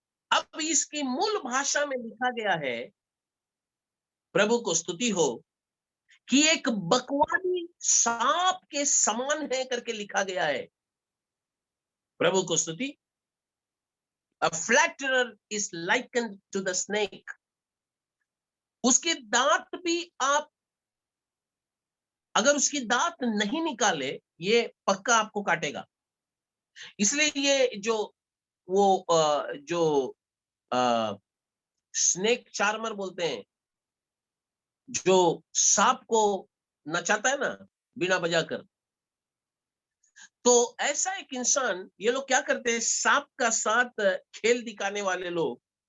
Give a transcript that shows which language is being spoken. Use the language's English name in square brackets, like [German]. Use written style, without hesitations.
[Hindi] अब इसकी मूल भाषा में लिखा गया है, प्रभु को स्तुति हो, कि एक बकवादी सांप के समान है करके लिखा गया है। प्रभु को स्तुति। [English] A flatterer is likened to the snake. [Hindi] उसके दांत भी आप अगर उसकी दांत नहीं निकाले, ये पक्का आपको काटेगा। इसलिए ये जो वो जो स्नेक चार्मर बोलते हैं, जो सांप को नचाता है ना बिना बजाकर, तो ऐसा एक इंसान, ये लोग क्या करते हैं, सांप का साथ खेल दिखाने वाले लोग